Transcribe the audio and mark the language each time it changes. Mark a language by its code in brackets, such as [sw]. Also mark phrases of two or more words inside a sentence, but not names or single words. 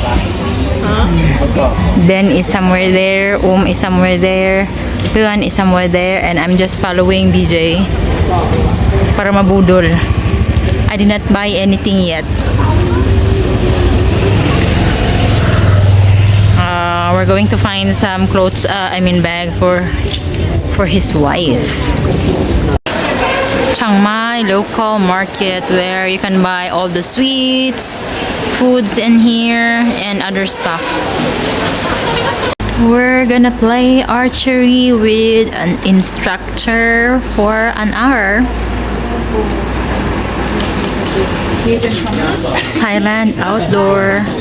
[en] Ben is somewhere there, is somewhere there, Luan is somewhere there, and I'm just following BJ [tl] para mabudol. [en] I did not buy anything yet. We're going to find some clothes, bag for his wife. Chiang Mai local market where you can buy all the sweets, foods in here, and other stuff. We're gonna play archery with an instructor for an hour. Thailand outdoor.